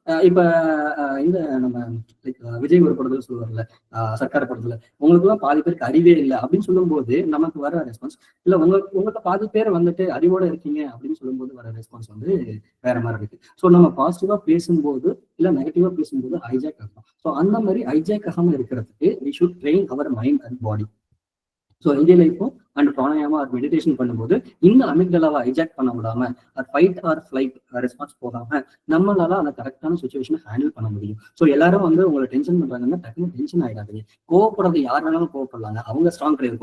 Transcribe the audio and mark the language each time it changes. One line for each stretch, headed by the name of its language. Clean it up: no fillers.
Tamil: இப்ப இந்த நம்ம விஜய் ஒரு படத்துல சொல்லுவார்ல, சர்க்கார் படத்துல, உங்களுக்கு எல்லாம் பாதி பேருக்கு அறிவே இல்லை அப்படின்னு சொல்லும் போது நமக்கு வர ரெஸ்பான்ஸ் இல்ல, உங்களுக்கு பாதி பேர் வந்துட்டு அறிவோட இருக்கீங்க அப்படின்னு சொல்லும் போது வர ரெஸ்பான்ஸ் வந்து வேற மாதிரி இருக்கு. ஸோ நம்ம பாசிட்டிவா பேசும்போது இல்ல நெகட்டிவா பேசும்போது ஹைஜாக் ஆகும்.
English: so
Tamil: அந்த மாதிரி ஹைஜாக் ஆகாம இருக்கிறதுக்கு
English: we should train our mind and body.
Tamil: So இந்திய லைஃப்பும் அண்ட் பிராணாயாமா ஆர் மெடிடேஷன் பண்ணும்போது இந்த அமிக்டலாவை ஹைஜாக் பண்ண விடாம ஃபைட் ஆர் ஃபிளைட் ரெஸ்பான்ஸ் போகாம நம்மளால அந்த கரெக்டான சுச்சுவேஷனை ஹேண்டில் பண்ண முடியும். ஸோ எல்லாரும் வந்து உங்களை டென்ஷன் பண்றாங்கன்னா டக்குனு டென்ஷன் ஆயிடாதீங்க. கோவப்படுறது யார் வேணாலும் கோவப்படலாங்க, அவங்க ஸ்ட்ராங் கிடையாது.